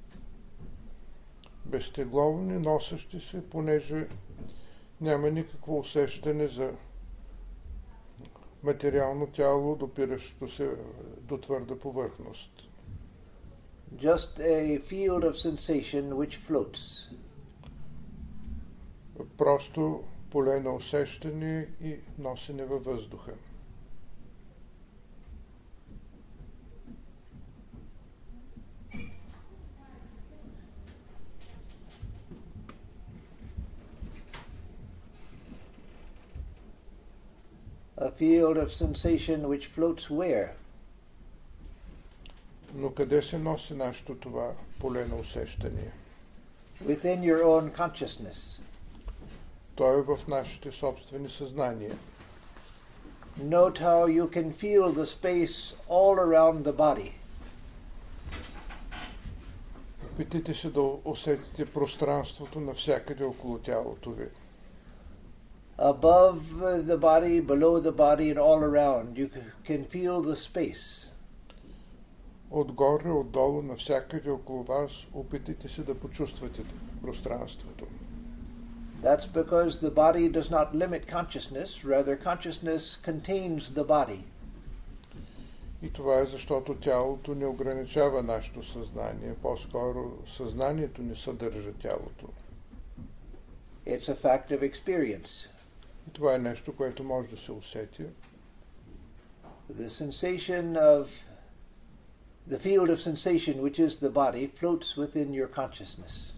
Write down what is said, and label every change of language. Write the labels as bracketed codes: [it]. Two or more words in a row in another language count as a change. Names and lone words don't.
[bg] Безтегловни, носещи се, понеже няма никакво усещане за материално тяло, допиращо се до твърда повърхност. [en] Just a field of sensation which floats. [bg] Просто поле на усещане и носене във въздуха. [en] A field of sensation which floats where? [bg] Но къде се носи нашето това поле на усещане? [en] Within your own consciousness. [bg] То е в нашите собствени съзнания. [en] Note how you can feel the space all around the body. [bg] Опитайте се да усетите пространството навсякъде около тялото ви. [en] Above the body, below the body, and all around, you can feel the space. [bg] Отгоре, отдолу, навсякъде около вас, опитайте се да почувствате пространството. [en] That's because the body does not limit consciousness, rather consciousness contains the body. [bg] И това е защото тялото не ограничава нашето съзнание, по-скоро съзнанието не съдържа тялото. [en] It's a fact of experience. [bg] И това е нещо, което може да се усети. [en] The sensation of the field of sensation, which is the body, floats within your consciousness.